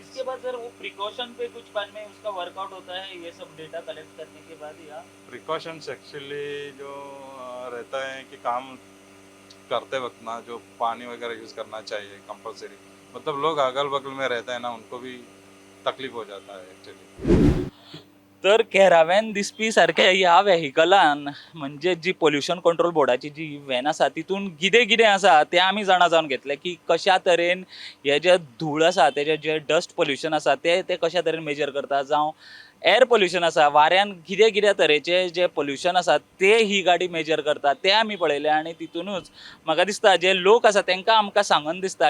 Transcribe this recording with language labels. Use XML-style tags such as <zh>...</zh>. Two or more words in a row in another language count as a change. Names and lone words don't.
<hi>इसके बाद सर वो प्रिकॉशन पे कुछ बाद में उसका वर्कआउट होता है ये सब डेटा कलेक्ट करने के बाद, या</hi> <en>precautions actually</en> <hi>जो रहता है कि काम करते वक्त ना जो पानी वगैरह यूज़ करना चाहिए कंपलसरी, मतलब लोग अगल बगल में रहते हैं ना उनको भी तकलीफ हो जाता है एक्चुअली।</hi> <kok>तर कॅरावॅन दिसपी सारख्या ह्या व्हेहिकलान म्हणजे जी</kok> <en>pollution control</en> <kok>बोर्डाची जी व्हॅन आसा तितून कितें कितें आसा तें आमी जाणा जावन घेतलें की कशा तरेन हे जे धूळ आसा तेजे जे</kok> <en>dust pollution</en> <kok>आसा ते कशा तरेन मेजर करता जावं</kok> <en>air pollution</en> <kok>आसा वाऱ्यान कितें कितें तरेचे जे पोल्युशन आसा ते ही गाडी मेजर करता ते आमी पळयले आनी तितूनच म्हाका दिसता जे लोक आसा तांकां आमकां सांगन दिसता</kok>